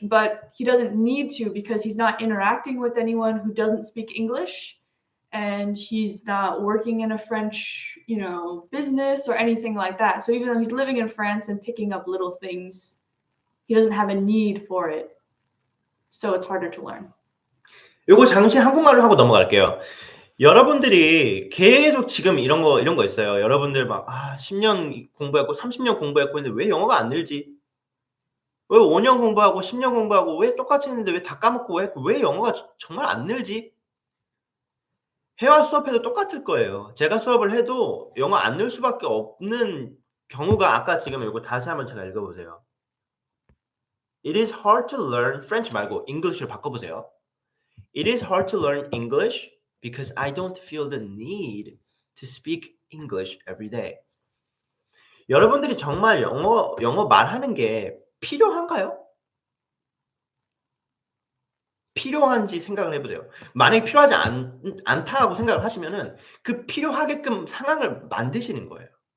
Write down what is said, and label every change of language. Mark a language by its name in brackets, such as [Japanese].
[English] but he doesn't need to because he's not interacting with anyone who doesn't speak English, and he's not working in a French, business or anything like that. So even though he's living in France and picking up little things, he doesn't have a need for it. So it's harder to learn. [Korean] 요거 잠시 한국말로 하고 넘어갈게요. 여러분들이 계속 지금 이런 거 있어요. 여러분들 막 10년 공부했고 30년 공부했고 했는데 왜 영어가 안 늘지? 왜 5년 공부하고 10년 공부하고 왜 똑같이 했는데 왜 다 까먹고 왜 영어가 정말 안 늘지? 회화 수업해도 똑같을 거예요. 제가 수업을 해도 영어 안 늘 수밖에 없는 경우가 아까 지금 이거 다시 한번 제가 읽어보세요. [English] It is hard to learn French [Korean] 말고 English로 바꿔보세요. [English] It is hard to learn English because I don't feel the need to speak English every day. [Korean] 여러분들이 정말 영어 말하는 게 필요한가요? 필요한지 생각을 해보세요. 만약에 필요하지 않다고 생각을 하시면은 그 필요하게끔 상황을 만드시는 거예요.